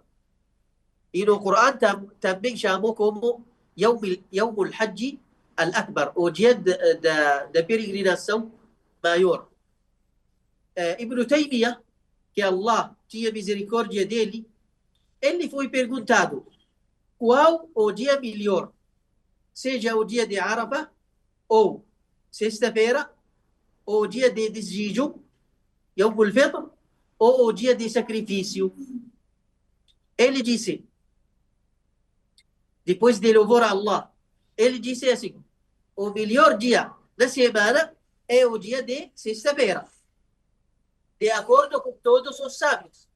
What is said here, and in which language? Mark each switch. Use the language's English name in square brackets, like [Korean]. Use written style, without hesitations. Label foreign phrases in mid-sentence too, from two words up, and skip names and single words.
[Portuguese] E no Corão também chamou como [Arabic] يوم الحج الأكبر, [Portuguese] o dia da peregrinação maior. Ibn Taymiyyah, que Allah tinha misericórdia dele, ele foi perguntado qual o dia melhor, seja o dia de Arafah, ou sexta-feira, ou o dia de desjejum, [Arabic] يوم الفطر, [Portuguese] ou o dia de sacrifício. Ele disse, depois de louvar a Allah, ele disse assim, o melhor dia da semana é o dia de sexta-feira, de acordo com todos os sábios.